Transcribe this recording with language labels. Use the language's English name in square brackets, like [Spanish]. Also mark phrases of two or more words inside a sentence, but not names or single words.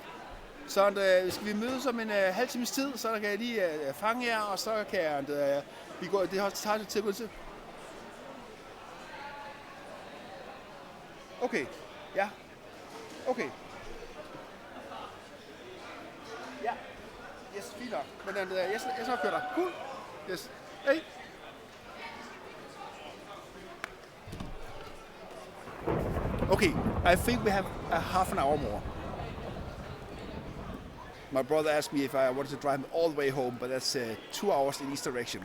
[Danish] Så skal vi mødes om en halv times tid, så kan jeg lige fange jer, og så kan jeg... vi går, det har taget lidt til at gå til. Okay. Ja. Okay. Ja. Yes, fint nok. Men jeg skal køre dig. [English] Cool. Yes. Hey. Okay, I think we have a half an hour more. My brother asked me if I wanted to drive him all the way home, but that's 2 hours in each direction.